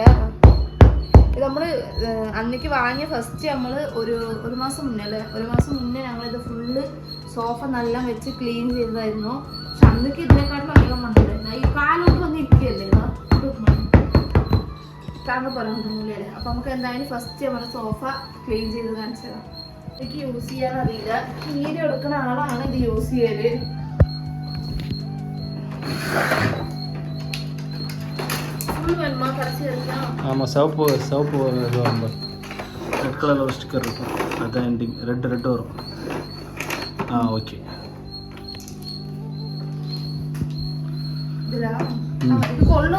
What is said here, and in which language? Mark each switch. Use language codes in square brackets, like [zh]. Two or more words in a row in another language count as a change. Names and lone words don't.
[ml] ഇത് നമ്മൾ അന്നേക്ക് വാങ്ങിയ ഫസ്റ്റ് നമ്മൾ ഒരു മാസം മുന്നേ അല്ലേ, ഒരു മാസം മുന്നേ ഞങ്ങളിത് [en] full sofa [ml] നല്ല വെച്ച് ക്ലീൻ ചെയ്തതായിരുന്നു. പക്ഷെ അന്നേക്ക് ഇതിനെക്കാട്ടും അധികം മണ്ണുണ്ടായിരുന്നു. ഈ കാലോട്ട് വന്ന് ഇരിക്കുകയല്ലേ താങ്കൾ പറയാൻ തോന്നില്ലേ. അപ്പോൾ നമുക്ക് എന്തായാലും ഫസ്റ്റ് നമ്മുടെ സോഫ ക്ലീൻ ചെയ്ത് കാണിച്ചതാണ്. എനിക്ക് യൂസ് ചെയ്യാൻ അറിയില്ല. വീഡിയോ എടുക്കുന്ന ആളാണ് ഇത് യൂസ് ചെയ്യല്. [ta] ஆமாம் சிவப்பு இது வரும் ரெட் கலரில் ஒரு ஸ்டிக்கர் இருக்கும், அதுதான் எண்டிங். ரெட்டு வரும். ஓகே. [ml] ഇത് കൊള്ളും.